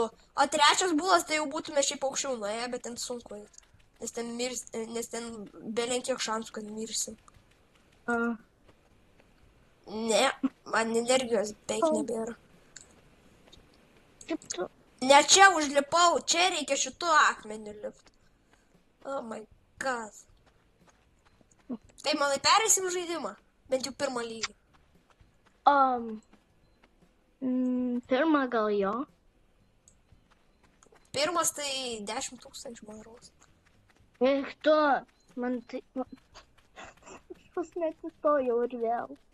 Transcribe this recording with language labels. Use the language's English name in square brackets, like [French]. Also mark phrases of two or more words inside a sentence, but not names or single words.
[Lithuanian] O trečias būlas, tai jau būtume šiaip aukščiau nuėję, bet ten sunku eiti. Nes ten belenkiek šansų, kad mirsim. Ne, man energijos beveik nebėra. Ne čia užlipau, čia reikia šitų akmenių lipti. [English] Oh my god. [Lithuanian] Tai manai perėsim žaidimą? Bent jau pirmą lygį. Pirmą gal jo. Pirmas tai 10 000, man rodos. Eik tu, man tai... Aš neatsistojau ir vėl.